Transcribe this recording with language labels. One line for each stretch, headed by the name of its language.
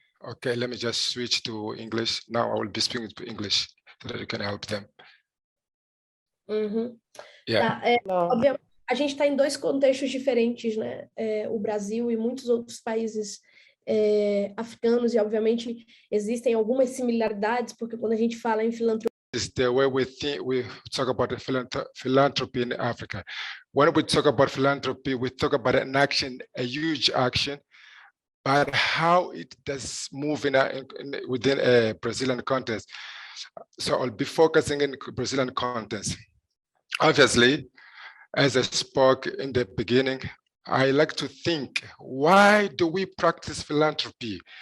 English: Okay, let me just switch to English. Now I will be speaking English so that you can help them. Yeah.
Portuguese: Tá, obviamente, a gente está em dois contextos diferentes, né? O Brasil e muitos outros países africanos, e obviamente existem algumas similaridades, porque quando a gente fala em filantropia,
English: is the way we talk about philanthropy in Africa. When we talk about philanthropy, we talk about an action, a huge action, but how it does move within a Brazilian context. So I'll be focusing in Brazilian context. Obviously, as I spoke in the beginning, I like to think, why do we practice philanthropy?